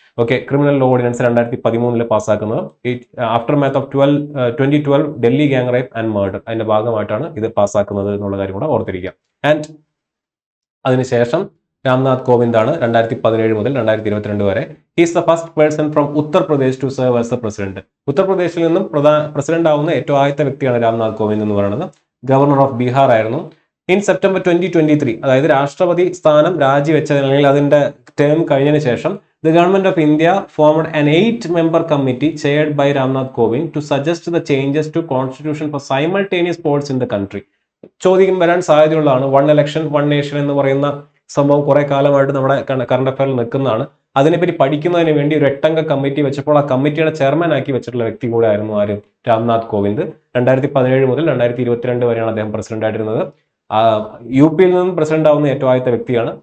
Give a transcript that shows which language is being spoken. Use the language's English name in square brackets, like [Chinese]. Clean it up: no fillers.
[Malayalam] Okay, criminal law ordinance 2013 പാസ്സാക്കുന്നത്. [English] aftermath of 2012 Delhi gang rape and murder, [Malayalam] അതിന്റെ ഭാഗമായിട്ടാണ് ഇത് പാസ്സാക്കുന്നത് എന്നുള്ള കാര്യം കൂടെ ഓർത്തിരിക്കുക. ആൻഡ് അതിനുശേഷം രാംനാഥ് കോവിന്ദ് ആണ് 2017 മുതൽ 2022 വരെ. [English] He's the first person from Uttar Pradesh to serve as the president. [Malayalam] ഉത്തർപ്രദേശിൽ നിന്നും പ്രസിഡന്റ് ആവുന്ന ഏറ്റവും ആദ്യത്തെ വ്യക്തിയാണ് രാംനാഥ് കോവിന്ദ് എന്ന് പറയുന്നത്. ഗവർണർ ഓഫ് ബീഹാർ ആയിരുന്നു. [English] in September 2023, [Malayalam] അതായത് രാഷ്ട്രപതി സ്ഥാനം രാജിവെച്ച അല്ലെങ്കിൽ അതിന്റെ ടേം കഴിഞ്ഞതിന് ശേഷം, [English] the government of India formed an 8-member committee chaired by Ramnath Kovind to suggest the changes to constitution for simultaneous polls in the country. [Malayalam] ചോദ്യം വരാൻ സാധ്യതയുള്ളതാണ്. 1 election 1 nation എന്ന് പറയുന്ന സംഭവം കുറെ കാലമായിട്ട് നമ്മുടെ കറണ്ട് അഫയറിൽ നിൽക്കുന്നതാണ്. അതിനെപ്പറ്റി പഠിക്കുന്നതിന് വേണ്ടി ഒരു 8-അംഗ കമ്മിറ്റി വെച്ചപ്പോൾ ആ കമ്മിറ്റിയുടെ ചെയർമാൻ ആക്കി വെച്ചിട്ടുള്ള വ്യക്തി കൂടെ ആയിരുന്നു ആര്, രാംനാഥ് കോവിന്ദ്. 2017 മുതൽ 2022 വരെയാണ് അദ്ദേഹം പ്രസിഡന്റ് ആയിട്ടിരുന്നത്. UP യിൽ നിന്നും പ്രസിഡന്റ് ആവുന്ന ഏറ്റവും ആദ്യത്തെ വ്യക്തിയാണ്.